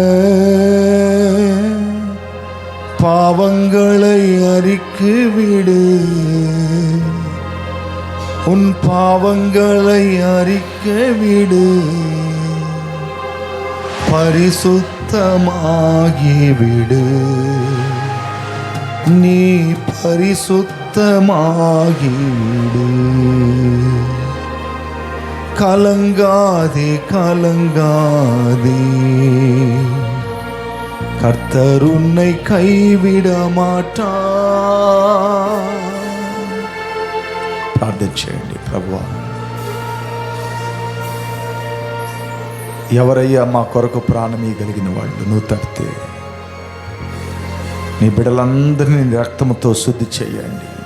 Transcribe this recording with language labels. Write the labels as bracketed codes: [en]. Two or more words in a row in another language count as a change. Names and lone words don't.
[ta] பாவங்களை அறிக்கைவிடு, உன் பாவங்களை அறிக்கைவிடு, பரிசுத்தமாகிவிடு, நீ பரிசுத்தமாகிவிடு. கலங்காதே கர்த்தர் உன்னை கைவிட மாட்டார். [te] ప్రార్థన చేయండి. ప్రభువా, ఎవరయ్యా మా కొరకు ప్రాణం ఇవ్వగలిగిన వాళ్ళు? నువ్వు తప్పితే నీ బిడ్డలందరినీ నీ రక్తముతో శుద్ధి చేయండి.